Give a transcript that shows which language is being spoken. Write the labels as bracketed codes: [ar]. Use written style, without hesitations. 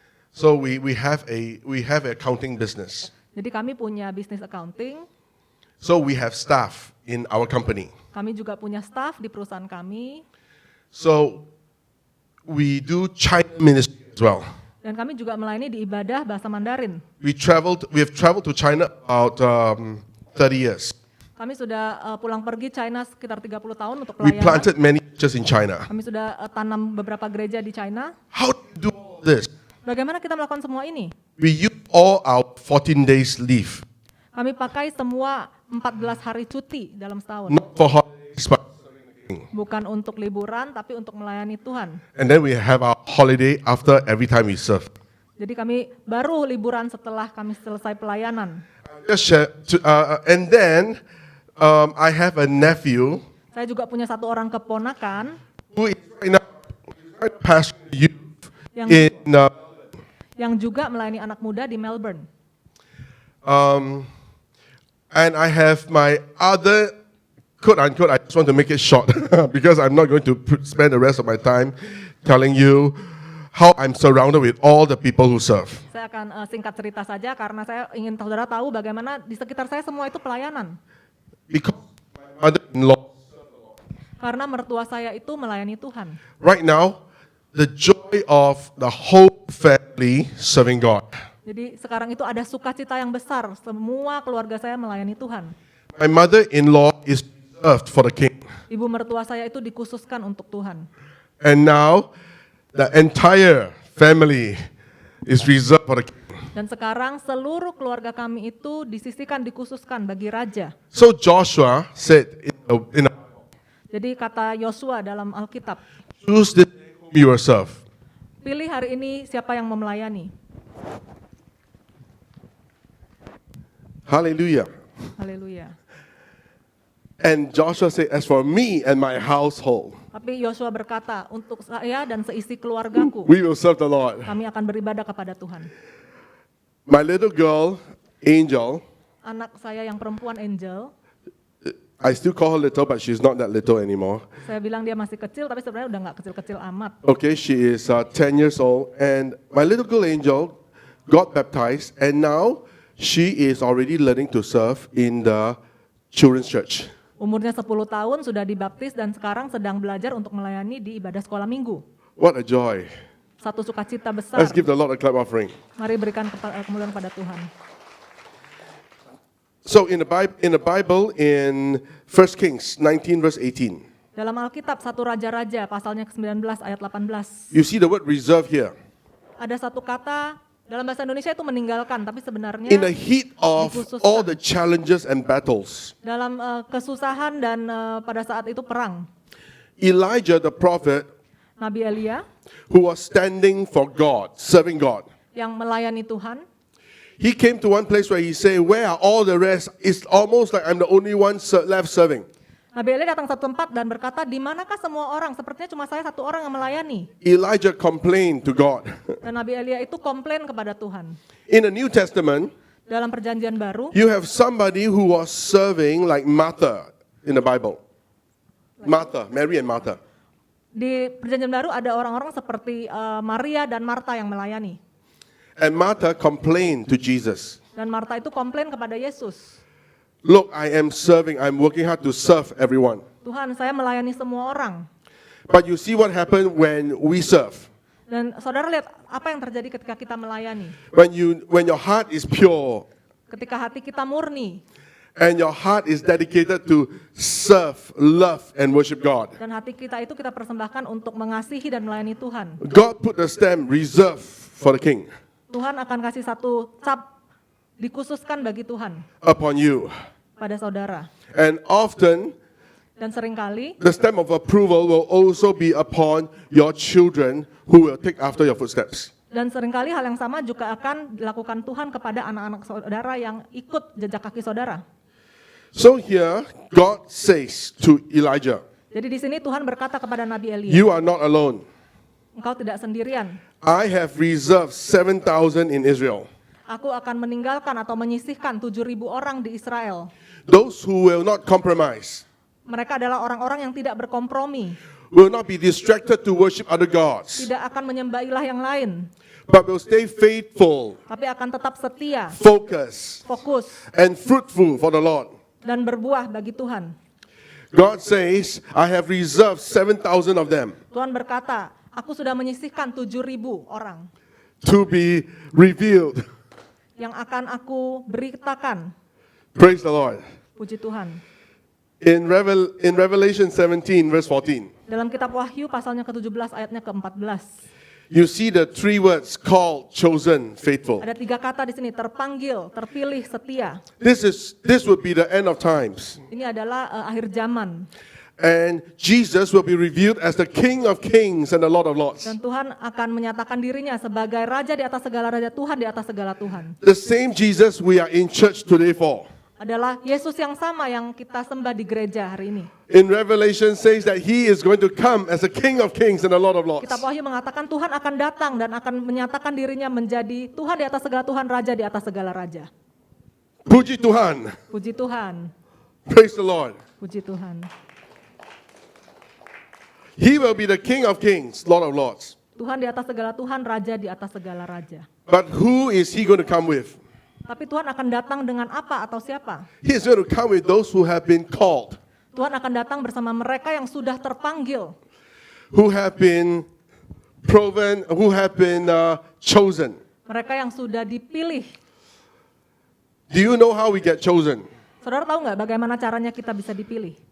[en] So we have a accounting business. [id] Jadi kami punya bisnis accounting. [en] So we have staff in our company. [id] Kami juga punya staf di perusahaan kami, [en] So we do China ministry as well. [id] dan kami juga melayani di ibadah bahasa Mandarin. [en] We have traveled to China about 30 years. [id] Kami sudah pulang pergi China sekitar 30 tahun untuk [en] We [id] pelayanan. [en] planted many churches in China. [id] Kami sudah tanam beberapa gereja di China. [en] How do we do all this? [id] Bagaimana kita melakukan semua ini? [en] We use all our 14 days leave, [id] Kami pakai semua 14 hari cuti dalam setahun. [en] not for holidays, but [id] Bukan untuk liburan, tapi untuk melayani Tuhan. [en] and then we have our holiday after every time we serve. [id] Jadi kami baru liburan setelah kami selesai pelayanan. [en] Just share and then I have a nephew [id] Saya juga punya satu orang keponakan [en] who is right now pastor youth [id] yang [en] in [id] yang juga melayani anak muda di Melbourne. [en] and I have my other quote unquote. I just want to make it short because I'm not going to spend the rest of my time telling you how I'm surrounded with all the people who serve. [id] Saya akan singkat cerita saja karena saya ingin saudara tahu bagaimana di sekitar saya semua itu pelayanan. [en] Because my mother-in-law, [id] Karena mertua saya itu melayani Tuhan. [en] right now, the joy of the whole family serving God. [id] Jadi sekarang itu ada sukacita yang besar, semua keluarga saya melayani Tuhan. [en] My mother-in-law is reserved for the king. [id] Ibu mertua saya itu dikhususkan untuk Tuhan. [en] And now, the entire family is reserved for the king. [id] Dan sekarang seluruh keluarga kami itu disisihkan, dikhususkan bagi raja. [en] So Joshua said in a [id] Jadi kata Yosua dalam Alkitab, [en] choose this day whom you will serve. [id] pilih hari ini siapa yang mau melayani. [en] Hallelujah. [id] Haleluya. [en] And Joshua said, as for me and my household, [id] Tapi Yosua berkata, untuk saya dan seisi keluargaku, [en] we will serve the Lord. [id] kami akan beribadah kepada Tuhan. [en] My little girl, Angel, [id] Anak saya yang perempuan Angel, [en] I still call her little, but she's not that little anymore. [id] saya bilang dia masih kecil, tapi sebenarnya udah nggak kecil-kecil amat. [en] Okay, she is 10 years old, and my little girl Angel got baptized, and now she is already learning to serve in the children's church. [id] Umurnya 10 tahun, sudah dibaptis, dan sekarang sedang belajar untuk melayani di ibadah sekolah minggu. [en] What a joy. [id] Satu sukacita besar. [en] Let's give the Lord a clap offering. [id] Mari berikan kemuliaan pada Tuhan. [en] So in the Bible, in 1 Kings 19 verse 18, [id] Dalam Alkitab, 1 Raja-Raja, pasalnya ke-19 ayat 18. [en] you see the word reserve here. [id] Ada satu kata, dalam bahasa Indonesia itu meninggalkan, tapi sebenarnya [en] In the heat of all the challenges and battles, [id] dalam kesusahan dan pada saat itu perang. [en] Elijah the prophet, [id] Nabi Elia [en] who was standing for God, serving God, [id] yang melayani Tuhan, [en] he came to one place where he said, where are all the rest? It's almost like I'm the only one left serving. [id] Nabi Elia datang satu tempat dan berkata, di manakah semua orang? Sepertinya cuma saya satu orang yang melayani. [en] Elijah complained to God. [id] Dan Nabi Elia itu komplain kepada Tuhan. [en] In the New Testament, [id] Dalam perjanjian baru, [en] you have somebody who was serving like Martha in the Bible. Martha, Mary and Martha. [id] di perjanjian baru ada orang-orang seperti Maria dan Marta yang melayani. [en] And Martha complained to Jesus. [id] Dan Marta itu komplain kepada Yesus. [en] Look, I am serving, I'm working hard to serve everyone. [id] Tuhan, saya melayani semua orang. [en] But you see what happened when we serve. [id] Dan saudara lihat apa yang terjadi ketika kita melayani. [en] When your heart is pure [id] Ketika hati kita murni [en] and your heart is dedicated to serve, love, and worship God. [id] dan hati kita itu kita persembahkan untuk mengasihi dan melayani Tuhan. [en] God put the stamp reserved for the king [id] Tuhan akan kasih satu cap dikhususkan bagi Tuhan [en] upon you. [id] pada saudara. [en] And often [id] Dan seringkali [en] the stamp of approval will also be upon your children who will take after your footsteps. [id] Dan seringkali hal yang sama juga akan dilakukan Tuhan kepada anak-anak saudara yang ikut jejak kaki saudara. [en] So here, God says to Elijah, [id] Jadi di sini Tuhan berkata kepada Nabi Elia, [en] you are not alone. [id] engkau tidak sendirian. [en] I have reserved 7,000 in Israel. [id] Aku akan meninggalkan atau menyisihkan 7.000 orang di Israel. [en] Those who will not compromise, [id] Mereka adalah orang-orang yang tidak berkompromi, [en] will not be distracted to worship other gods, [id] tidak akan menyembah ilah yang lain, [en] but will stay faithful, [id] tapi akan tetap setia, [en] focused, [id] fokus, [en] and fruitful for the Lord. [id] dan berbuah bagi Tuhan. [en] God says, I have reserved 7,000 of them [id] Tuhan berkata, aku sudah menyisihkan 7.000 orang [en] to be revealed. [id] yang akan aku beritakan. [en] Praise the Lord. [id] Puji Tuhan. [en] In Revelation 17, verse 14, [id] Dalam kitab Wahyu pasalnya ke-17 ayatnya ke-14. [en] you see the three words called, chosen, faithful. [id] Ada 3 kata di sini, terpanggil, terpilih, setia. [en] This would be the end of times. [id] Ini adalah akhir zaman. [en] And Jesus will be revealed as the King of Kings and the Lord of Lords. [id] Dan Tuhan akan menyatakan dirinya sebagai Raja di atas segala Raja, Tuhan di atas segala Tuhan. [en] The same Jesus we are in church today for. [id] Adalah Yesus yang sama yang kita sembah di gereja hari ini. [en] In Revelation says that he is going to come as the King of Kings and the Lord of Lords. [id] Kitab Wahyu mengatakan Tuhan akan datang dan akan menyatakan dirinya menjadi Tuhan di atas segala Tuhan, Raja di atas segala Raja. Puji Tuhan. Puji Tuhan, [en] Praise the Lord. [id] puji Tuhan. [en] He will be the King of Kings, Lord of Lords. [id] Tuhan di atas segala Tuhan, Raja di atas segala Raja. [en] But who is he going to come with? [id] Tapi Tuhan akan datang dengan apa atau siapa? [en] He is going to come with those who have been called, [id] Tuhan akan datang bersama mereka yang sudah terpanggil, [en] who have been proven, who have been chosen. [id] mereka yang sudah dipilih. [en] Do you know how we get chosen? [id] Saudara tahu nggak bagaimana caranya kita bisa dipilih?